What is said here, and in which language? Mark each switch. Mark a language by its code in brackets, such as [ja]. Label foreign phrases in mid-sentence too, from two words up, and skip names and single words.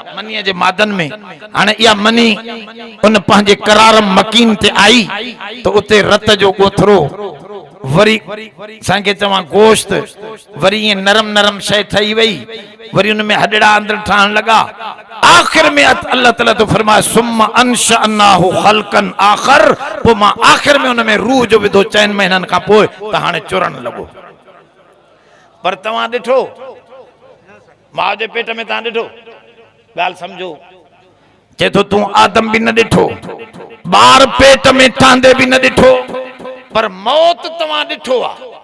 [sd] मनीअ जे मादन में हाणे इहा मनी उन पंहिंजे करार मकीन ते आई त उते रत जो ॻोथरो, वरी असांखे चवां गोश्त, वरी ईअं नरम नरम शइ ठही वई, वरी उन में हॾड़ा अंदरि ठहण लॻा। आख़िर में अल्लाह ताला तो फरमाए [ar] ثم أنشأناه خلقا آخر. [sd] पोइ मां आख़िर में उन में रूह जो विधो 4 महीननि खां पोइ त हाणे चुरण लॻो। पर तव्हां ॾिठो माउ जे पेट में? तव्हां ॾिठो? ॻाल्हि सम्झो। चए थो तूं आदम बि न ॾिठो, ॿार पेट में ठहंदे बि न ॾिठो, पर मौत तव्हां ॾिठो आहे।